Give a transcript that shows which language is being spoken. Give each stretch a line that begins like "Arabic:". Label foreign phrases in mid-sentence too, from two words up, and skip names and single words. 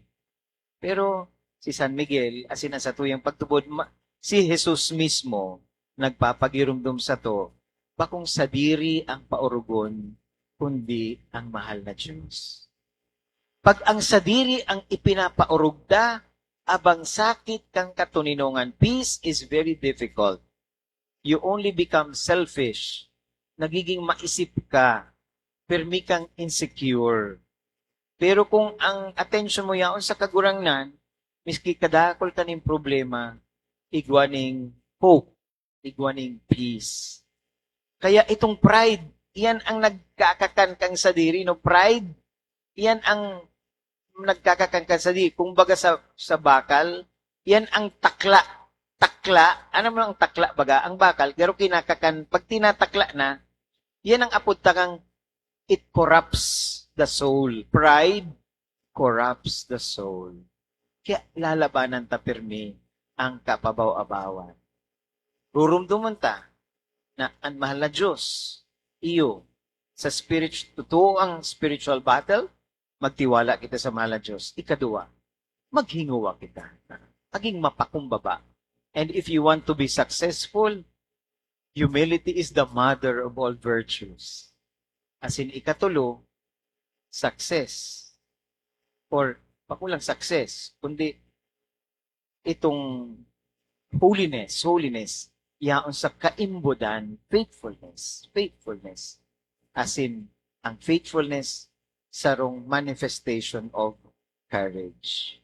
Bikol: Pero si San Miguel, asin ang satuyang pagtubod, si Jesus mismo, nagpapagirumdum sa to, bakong sadiri ang paurugon, kundi ang mahal na Diyos. Pag ang sadiri ang ipinapaurugda, abang sakit kang katuninongan,
English: peace is very difficult. You only become selfish.
Bikol: Nagiging maisip ka, permi kang insecure. Pero kung ang attention mo yaon sa kagurangnan, miski kadakol ka ning problema, igwaning hope, igwaning peace. Kaya itong pride, iyan ang nagkakakan kang sadiri, no? Pride, iyan ang nagkakakan kang sadiri. Kung baga sa bakal, iyan ang takla. Takla, ano mo ang takla baga? Ang bakal, pero kinakakan, pag tinatakla na, iyan ang apuntakang
English: it corrupts the soul. Pride corrupts the soul.
Bikol: Kaya lalabanan ta pirmi ang kapabaw-abawan. Rurumduman ta na ang mahal na Diyos, iyo, sa totoo ang
English: spiritual battle,
Bikol: magtiwala kita sa mahal na Diyos. Ikadua, maghinguwa kita. Maging mapakumbaba.
English: And if you want to be successful, humility is the mother of all virtues.
Bikol: As in, ikatulo, success. Or, pakulang success, kundi itong holiness, yaon sa kaimbodan, faithfulness. As in, ang faithfulness sarong
English: manifestation of courage.